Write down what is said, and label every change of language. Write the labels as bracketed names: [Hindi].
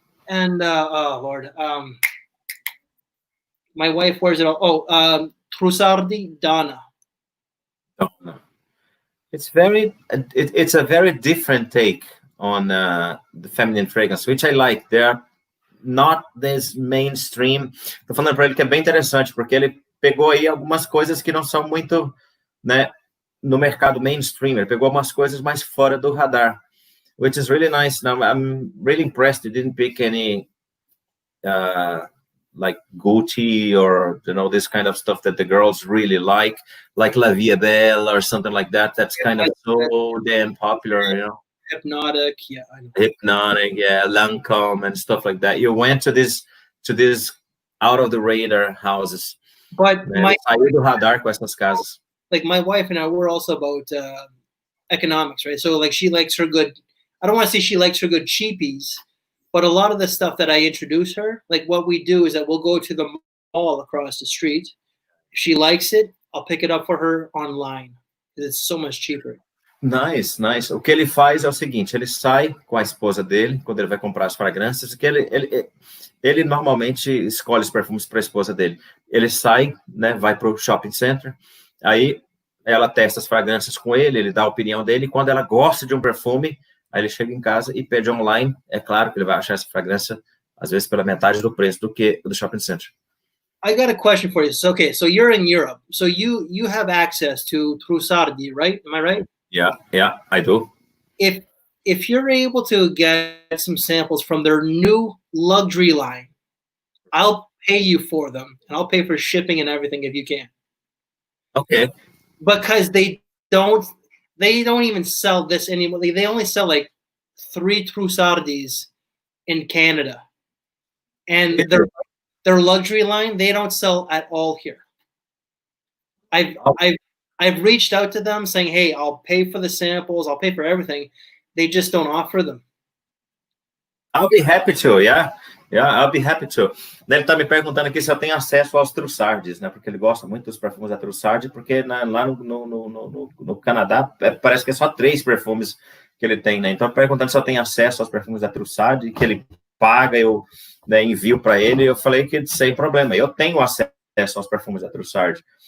[English] And oh Lord, my wife wears it all. Trussardi Donna. It's it's a very different take on the feminine fragrance, which I like. They're not this mainstream. [Portuguese] Tô falando para ele que é bem interessante, porque ele pegou aí algumas coisas que não são muito, né, no mercado mainstream. Ele pegou algumas coisas mais fora do radar, [English] which is really nice. Now, I'm really impressed. You didn't pick any like Gucci or, you know, this kind of stuff that the girls really like La Vie Belle or something like that. That's kind of so damn popular, you know. Hypnotic, yeah. Lancome and stuff like that. You went to this out of the radar houses. But [Portuguese] saiu do radar com essas casas. [English] Like my wife and I, we're also about economics, right? So like she likes her good. I don't want to say she likes her good cheapies, But a lot of the stuff that I introduce her, like what we do is that we'll go to the mall across the street. If she likes it, I'll pick it up for her online. It's so much cheaper. Nice, nice. [Portuguese] O que ele faz é o seguinte, ele sai com a esposa dele, quando ele vai comprar as fragrâncias, que ele normalmente escolhe os perfumes para a esposa dele. Ele sai, né, vai para o shopping center, aí ela testa as fragrâncias com ele, ele dá a opinião dele, e quando ela gosta de um perfume, aí ele chega em casa e pede online. É claro que ele vai achar essa fragrância, às vezes, pela metade do preço do que do shopping center. [English] I got a question for you. So, okay, so you're in Europe. So you have access to Trussardi, right? Am I right? Yeah, I do. If you're able to get some samples from their new luxury line, I'll pay you for them, and I'll pay for shipping and everything if you can. Okay. Because they don't even sell this anymore. They only sell like 3 Trussardis in Canada, and their luxury line they don't sell at all here. I've reached out to them saying, hey, I'll pay for the samples, I'll pay for everything. They just don't offer them. I'll be happy to, yeah, I'll be happy to. [Portuguese] Ele está me perguntando aqui se eu tenho acesso aos Trussards, né? Porque ele gosta muito dos perfumes da Trussard, porque lá no Canadá parece que é só 3 perfumes que ele tem, né? Então, perguntando se eu tenho acesso aos perfumes da Trussard, que ele paga, eu, né, envio para ele. Eu falei que sem problema, eu tenho acesso aos perfumes da Trussard.